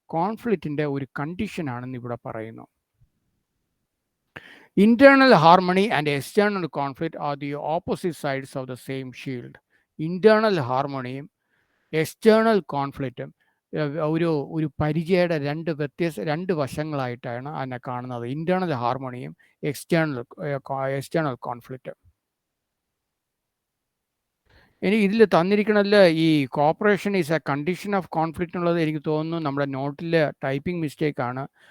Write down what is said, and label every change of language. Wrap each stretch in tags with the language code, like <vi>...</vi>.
<ml>കോൺഫ്ലിക്റ്റിൻ്റെ ഒരു കണ്ടീഷനാണെന്ന് ഇവിടെ പറയുന്നു.</ml> <en>Internal harmony and external conflict are the opposite sides of the same shield.</en> <ml>Internal harmonyയും external കോൺഫ്ലിക്റ്റും ഒരു പരിചയയുടെ രണ്ട് വശങ്ങളായിട്ടാണ് അതിനെ കാണുന്നത്. Internal ഹാർമണിയും external കോൺഫ്ലിക്റ്റും. ഇനി ഇതിൽ തന്നിരിക്കണതിൽ ഈ</ml> <en>cooperation is a condition of conflict</en> <ml>എന്നുള്ളത് എനിക്ക് തോന്നുന്നു നമ്മുടെ നോട്ടിൽ ടൈപ്പിംഗ് മിസ്റ്റേക്കാണ്.</ml>